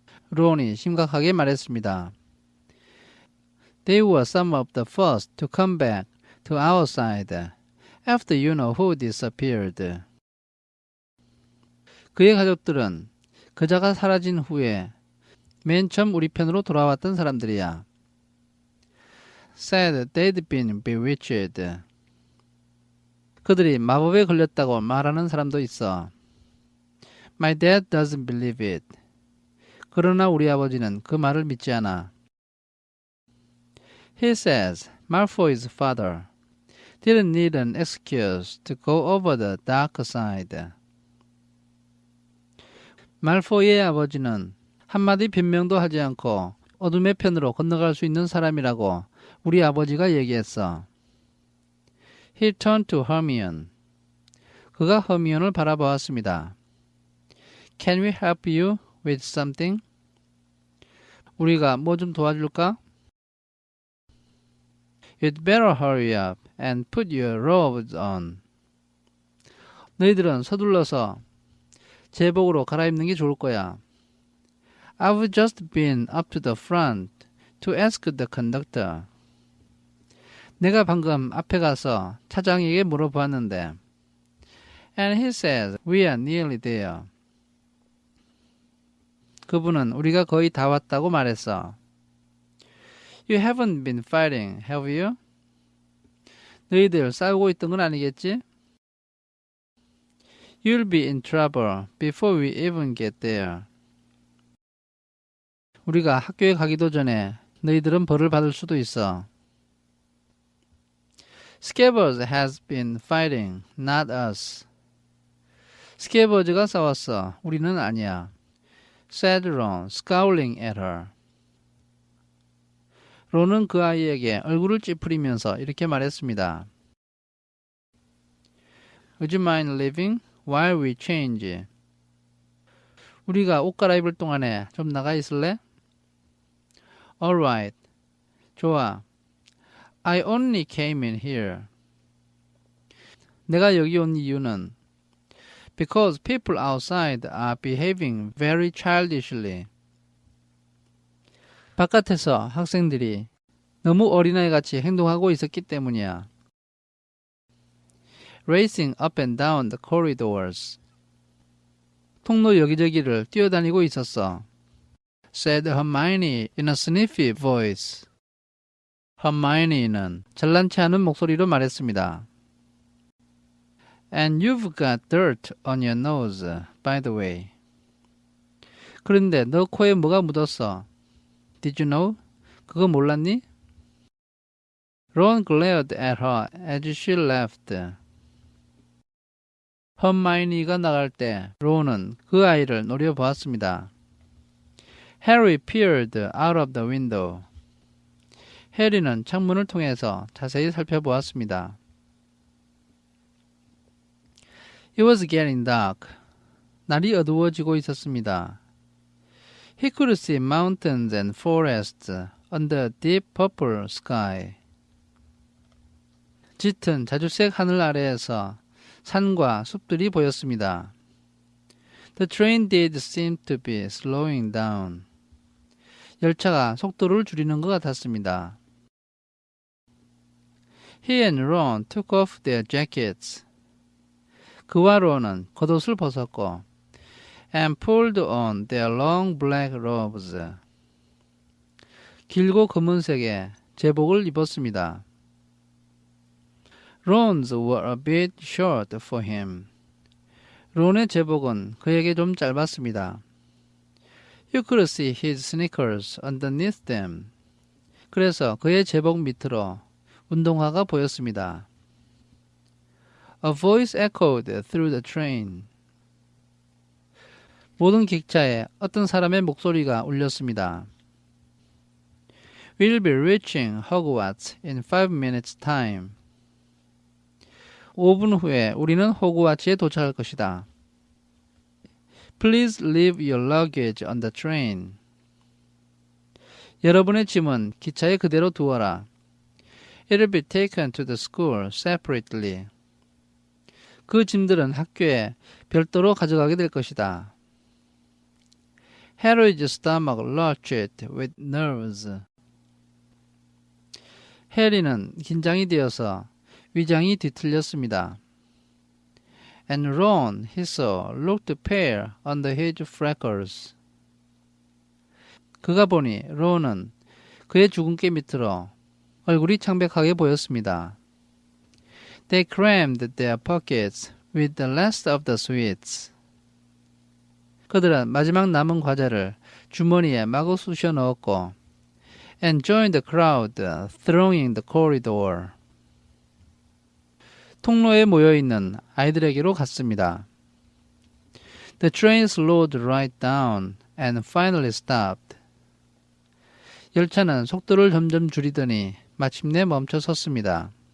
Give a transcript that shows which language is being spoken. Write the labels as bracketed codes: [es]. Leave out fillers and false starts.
[ko] 론이 심각하게 말했습니다. [en] They were some of the first to come back to our side after you know who disappeared. [ko] 그의 가족들은 그자가 사라진 후에 맨 처음 우리 편으로 돌아왔던 사람들이야. [en] said they'd been bewitched. [ko] 그들이 마법에 걸렸다고 말하는 사람도 있어. [en] My dad doesn't believe it. [ko] 그러나 우리 아버지는 그 말을 믿지 않아. [en] He says Malfoy's father didn't need an excuse to go over the dark side. [ko] 말포이의 아버지는 한마디 변명도 하지 않고 어둠의 편으로 건너갈 수 있는 사람이라고 우리 아버지가 얘기했어. [en] He turned to Hermione. [ko] 그가 허미온을 바라보았습니다. [en] Can we help you with something? [ko] 우리가 뭐 좀 도와줄까? [en] You'd better hurry up and put your robes on. [ko] 너희들은 서둘러서 제복으로 갈아입는 게 좋을 거야. [en] I've just been up to the front to ask the conductor. [ko] 내가 방금 앞에 가서 차장에게 물어보았는데 [en] And he says we are nearly there. [ko] 그분은 우리가 거의 다 왔다고 말했어. [en] You haven't been fighting, have you? [ko] 너희들 싸우고 있던 건 아니겠지? [en] You'll be in trouble before we even get there. [ko] 우리가 학교에 가기도 전에 너희들은 벌을 받을 수도 있어. [en] Scabbers has been fighting, not us. [ko] 스캐버즈가 싸웠어. 우리는 아니야. [en] said Ron, scowling at her. [ko] 론은 그 아이에게 얼굴을 찌푸리면서 이렇게 말했습니다. [en] Would you mind leaving while we change? [ko] 우리가 옷 갈아입을 동안에 좀 나가 있을래? [en] All right. [ko] 좋아. [en] I only came in here. [ko] 내가 여기 온 이유는 [en] because people outside are behaving very childishly. [ko] 바깥에서 학생들이 너무 어린아이같이 행동하고 있었기 때문이야. [en] Racing up and down the corridors. [ko] 통로 여기저기를 뛰어다니고 있었어. [en] said Hermione in a sniffy voice. [ko] Hermione는 잘난치 않은 목소리로 말했습니다. [en] And you've got dirt on your nose, by the way. [ko] 그런데 너 코에 뭐가 묻었어? [en] Did you know? [ko] 그거 몰랐니? [en] Ron glared at her as she left. [ko] 헐마이니가 나갈 때 론은 그 아이를 노려보았습니다. [en] Harry peered out of the window. [ko] 해리는 창문을 통해서 자세히 살펴보았습니다. [en] It was getting dark. [ko] 날이 어두워지고 있었습니다. [en] He could see mountains and forests under a deep purple sky. [ko] 짙은 자주색 하늘 아래에서 산과 숲들이 보였습니다. [en] The train did seem to be slowing down. [ko] 열차가 속도를 줄이는 것 같았습니다. [en] He and Ron took off their jackets. [ko] 그와 론은 겉옷을 벗었고 [en] and pulled on their long black robes. [ko] 길고 검은색의 제복을 입었습니다. [en] Ron's were a bit short for him. [ko] 론의 제복은 그에게 좀 짧았습니다. [en] You could see his sneakers underneath them. [ko] 그래서 그의 제복 밑으로 운동화가 보였습니다. [en] A voice echoed through the train. [ko] 모든 객차에 어떤 사람의 목소리가 울렸습니다. [en] We'll be reaching Hogwarts in 5 minutes time. [ko] 5분 후에 우리는 호그와츠에 도착할 것이다. [en] Please leave your luggage on the train. [ko] 여러분의 짐은 기차에 그대로 두어라. [en] It'll be taken to the school separately. [ko] 그 짐들은 학교에 별도로 가져가게 될 것이다. [en] Harry's stomach lurched with nerves. [ko] 해리는 긴장이 되어서 위장이 뒤틀렸습니다. [en] And Ron, he saw, looked pale under his freckles. [ko] 그가 보니 론은 그의 주근깨 밑으로 얼굴이 창백하게 보였습니다. [en] They crammed their pockets with the last of the sweets. [ko] 그들은 마지막 남은 과자를 주머니에 마구 쑤셔 넣었고 [en] and joined the crowd thronging the corridor. [ko] 통로에 모여있는 아이들에게로 갔습니다. [en] The train slowed right down and finally stopped. [ko] 열차는 속도를 점점 줄이더니 마침내 멈춰 섰습니다.